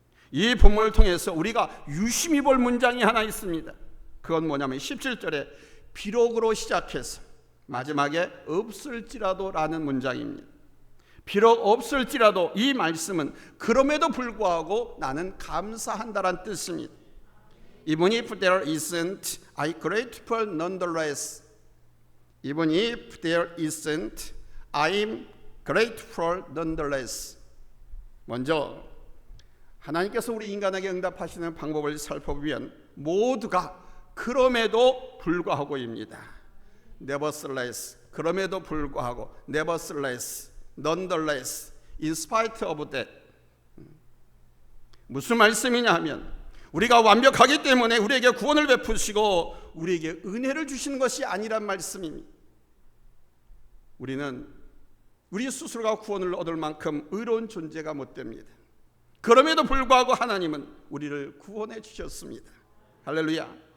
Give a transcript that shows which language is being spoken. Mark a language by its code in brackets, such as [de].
[ko] 이 본문을 통해서 우리가 유심히 볼 문장이 하나 있습니다. 그건 뭐냐면 17절에 비록으로 시작해서 마지막에 없을지라도 라는 문장입니다. 비록 없을지라도 이 말씀은 그럼에도 불구하고 나는 감사한다란 뜻입니다. [en] Even if there isn't, I'm grateful nonetheless. Even if there isn't, I'm grateful nonetheless. [ko] 먼저 하나님께서 우리 인간에게 응답하시는 방법을 살펴보면 모두가 그럼에도 불구하고입니다. [en] Nevertheless, [ko] 그럼에도 불구하고, [en] nevertheless, nonetheless, in spite of that. [ko] 무슨 말씀이냐 하면 우리가 완벽하기 때문에 우리에게 구원을 베푸시고 우리에게 은혜를 주시는 것이 아니란 말씀입니다. 우리는 우리 스스로가 구원을 얻을 만큼 의로운 존재가 못 됩니다. 그럼에도 불구하고 하나님은 우리를 구원해 주셨습니다. 할렐루야.